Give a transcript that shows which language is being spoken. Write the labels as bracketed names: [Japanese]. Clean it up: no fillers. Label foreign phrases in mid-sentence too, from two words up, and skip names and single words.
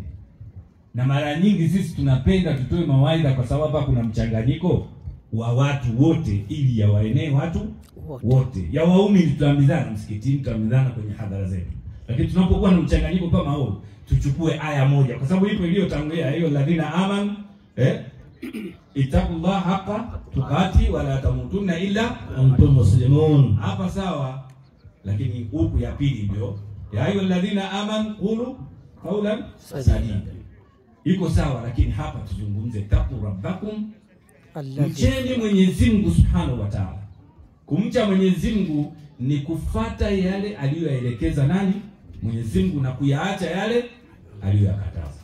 [Swahili] Na mara nyingi sisi tunapenda tutoe mawaidha kwa sababu hapa kuna mchanganyiko wa watu wote, ili yawaenee watu wote. Ya waumini tutaambizana msikitini, tutaambizana kwenye hadhara zetu. Lakini tunapokuwa na mchanganyiko kama huo, tuchukue aya moja, kwa sababu ipo iliyotangulia hiyo, [Arabic] الذين آمنوا اتقوا الله حق تقاته ولا تموتن إلا أنتم مسلمون. [Swahili] Hapa sawa, lakini huku ya pili ndio ya [Arabic] أيها الذين آمنوا قولوا قولا سديدا. [Swahili] Iko sawa, lakini hapa tuzungumze [Arabic] اتقوا ربكم, [Swahili] mcheni Mwenyezi Mungu [Arabic] سبحانه وتعالى. [Swahili] Kumcha Mwenyezi Mungu ni kufata yale aliyoyaelekeza nani? Mwenyezi Mungu, na kuyaacha yale aliyoyakataza.